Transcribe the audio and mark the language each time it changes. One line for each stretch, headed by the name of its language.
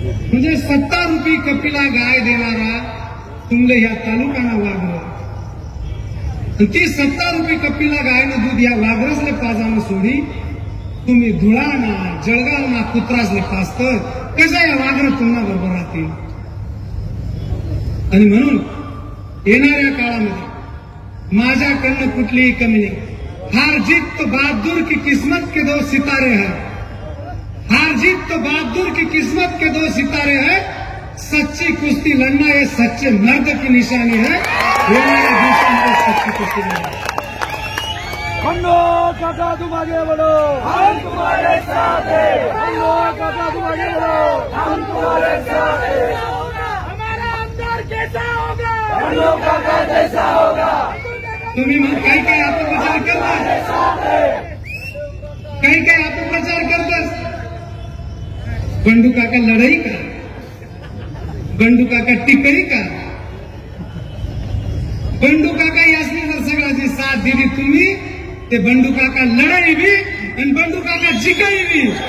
Marathi: म्हणजे 70 रुपये कपिला गाय देणारा तुमले या तालुकाना वाघर, ती 70 रुपये कपिला गायनं दूध या वाघरसले पाजानं सोडी तुम्ही धुळाना जळगावना कुत्रासले पाजतं. कसं या वाघर तुम्हाला बरोबर राहतील. आणि म्हणून येणाऱ्या काळामध्ये माझ्याकडनं कुठलीही कमी नाही.
Hindi: हार जीत तो बहादुर की किस्मत के 2 सितारे हैं, हार जीत तो बहादुर की किस्मत के 2 सितारे हैं. सच्ची कुस्ती लड़ना ये सच्चे मर्द की निशानी है.
Marathi: येणाऱ्या दिवसांमध्ये सच्ची कुस्ती लढा.
Hindi: बंडो काका तुम आगे बढ़ो, हम तुम्हारे साथ हैं। बंडो काका तुम आगे बढ़ो, हम तुम्हारे साथ हैं। हमारा अंदर कैसा होगा, बंडो काका जैसा होगा।
Marathi: तुम्ही मग काही काही अपप्रचार करता, काही काही अपप्रचार करतात. बंडू काका लढाई का, बंडू काका टिकई का, बंडू काका यासनी जर सगळ्याची साथ दिली तुम्ही, ते बंडू काका लढाई बी आणि बंडू काका जिकाई बी.